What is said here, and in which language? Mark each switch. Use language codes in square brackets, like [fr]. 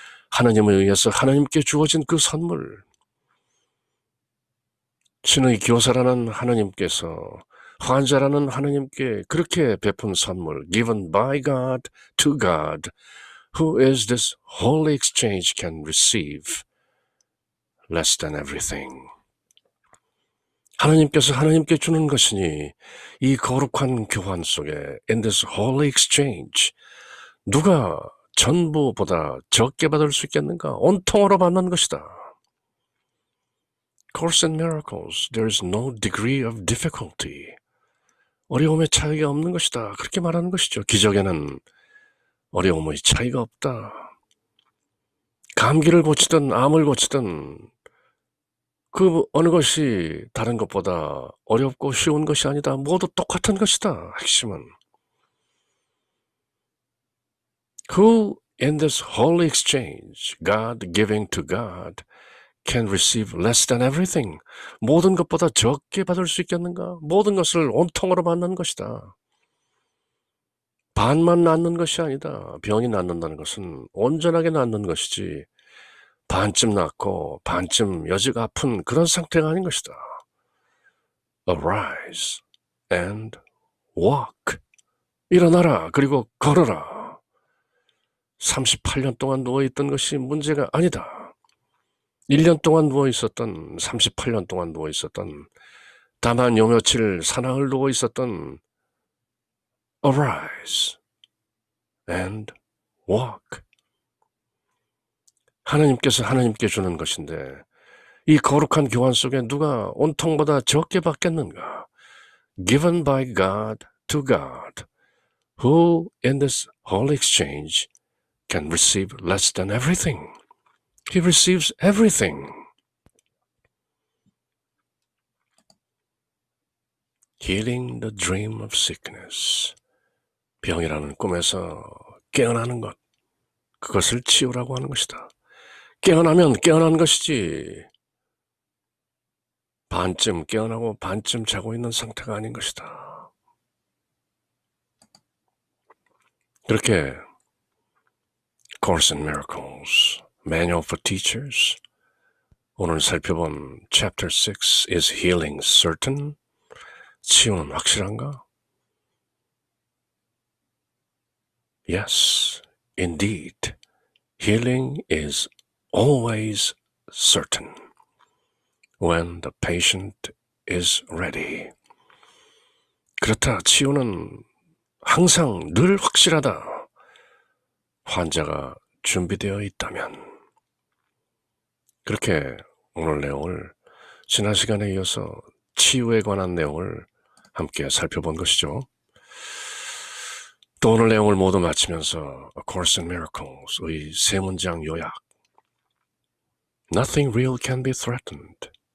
[ko] 하나님에 의해서 하나님께 주어진 그 선물. 신의 교사라는 하나님께서 환자라는 하나님께 그렇게 베푼 선물. [en] Given by God to God. Who is this holy exchange can receive less than everything. [ko] 하나님께서 하나님께 주는 것이니 이 거룩한 교환 속에 [en] in this holy exchange [ko] 누가 전부보다 적게 받을 수 있겠는가? 온통으로 받는 것이다. [en] Course in Miracles, there is no degree of difficulty. [ko] 어려움의 차이가 없는 것이다. 그렇게 말하는 것이죠. 기적에는 어려움의 차이가 없다. 감기를 고치든 암을 고치든 그 어느 것이 다른 것보다 어렵고 쉬운 것이 아니다. 모두 똑같은 것이다. 핵심은. [en] Who in this holy exchange, God giving to God, can receive less than everything? [ko] 모든 것보다 적게 받을 수 있겠는가? 모든 것을 온통으로 받는 것이다. 반만 낫는 것이 아니다. 병이 낫는다는 것은 온전하게 낫는 것이지 반쯤 낫고 반쯤 여지가 아픈 그런 상태가 아닌 것이다. [en] Arise and walk. [ko] 일어나라. 그리고 걸어라. 38년 동안 누워있던 것이 문제가 아니다. 1년 동안 누워있었던, 38년 동안 누워있었던, 다만 요 며칠 사나흘 누워있었던 [en] Arise and walk. [ko] 하나님께서 하나님께 주는 것인데 이 거룩한 교환 속에 누가 온통보다 적게 받겠는가? [en] Given by God to God. Who in this holy exchange can receive less than everything? He receives everything. Healing the dream of sickness. [ko] 병이라는 꿈에서 깨어나는 것. 그것을 치유라고 하는 것이다. 깨어나면 깨어난 것이지 반쯤 깨어나고 반쯤 자고 있는 상태가 아닌 것이다. 그렇게 Course in Miracles, Manual for Teachers, 오늘 살펴본 Chapter 6, [en] Is Healing Certain? [ko] 치유는 확실한가? [en] Yes, indeed. Healing is always certain when the patient is ready. [ko] 그렇다. 치유는 항상 늘 확실하다. 환자가 준비되어 있다면. 그렇게 오늘 내용을 지난 시간에 이어서 치유에 관한 내용을 함께 살펴본 것이죠. 또 오늘 내용을 모두 마치면서 A Course in Miracles의 세 문장 요약. [en] Nothing real can be threatened.